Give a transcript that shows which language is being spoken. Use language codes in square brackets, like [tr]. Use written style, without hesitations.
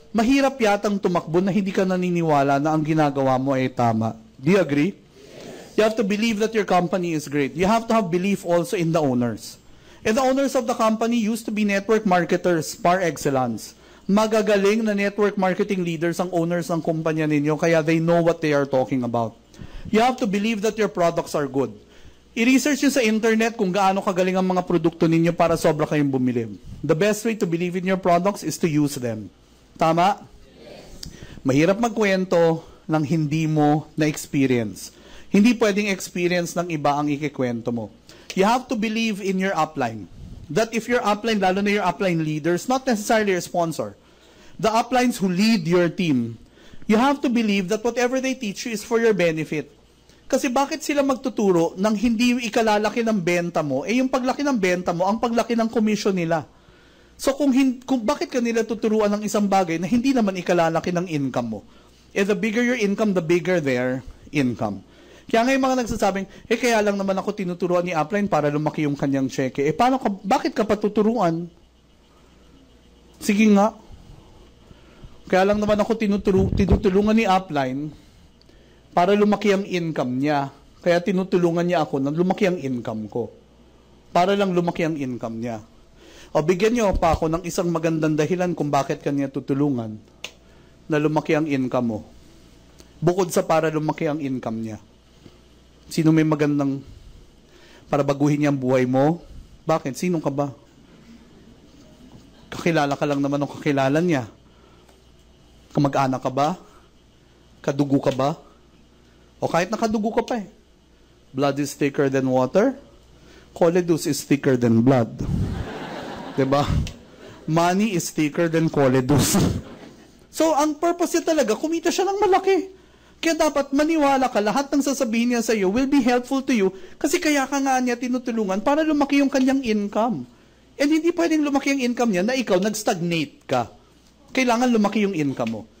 [tl] Mahirap yatang tumakbo na hindi ka naniniwala na ang ginagawa mo ay tama. [en] Do you agree? You have to believe that your company is great. You have to have belief also in the owners. And the owners of the company used to be network marketers par excellence. [tl] Magagaling na network marketing leaders ang owners ng kumpanya ninyo, kaya [en] they know what they are talking about. You have to believe that your products are good. [tl] I-research nyo sa internet kung gaano kagaling ang mga produkto ninyo para sobra kayong bumili. [en] The best way to believe in your products is to use them. [tl] Tama? Mahirap magkwento ng hindi mo na-experience. Hindi pwedeng experience ng iba ang ikikwento mo. [en] You have to believe in your upline. That if your upline, [tl] lalo na [en] your upline leaders, not necessarily your sponsor, the uplines who lead your team, you have to believe that whatever they teach you is for your benefit. [tl] Kasi bakit sila magtuturo nang hindi ikalalaki ng benta mo, eh yung paglaki ng benta mo, ang paglaki ng commission nila. So kung bakit kanila tuturuan ng isang bagay na hindi naman ikalalaki ng income mo? [en] Eh the bigger your income, the bigger their income. [tl] Kaya ngayon mga nagsasabing, kaya lang naman ako tinuturuan ni upline para lumaki yung kanyang cheque. Bakit ka patuturuan? Sige nga. Kaya lang naman ako tinutulungan ni upline para lumaki ang income niya. Kaya tinutulungan niya ako na lumaki ang income ko. Para lang lumaki ang income niya. O bigyan niyo pa ako ng isang magandang dahilan kung bakit kanya tutulungan. na lumaki ang income mo? Bukod sa para lumaki ang income niya. Sino may magandang para baguhin niya ang buhay mo? Bakit? Sino ka ba? Kakilala ka lang naman ng kakilala niya. Kamag-anak ka ba? Kadugo ka ba? O kahit nakadugo ka pa eh. [en] Blood is thicker than water. Coledus is thicker than blood. Diba? Money is thicker than coledus. [tl] So, ang purpose niya talaga, kumita siya ng malaki. Kaya dapat maniwala ka, lahat ng sasabihin niya sa iyo [en] will be helpful to you [tl] kasi kaya ka nga niya tinutulungan para lumaki yung kanyang income. And hindi pwedeng lumaki yung income niya na ikaw nag-stagnate ka. Kailangan lumaki yung income mo.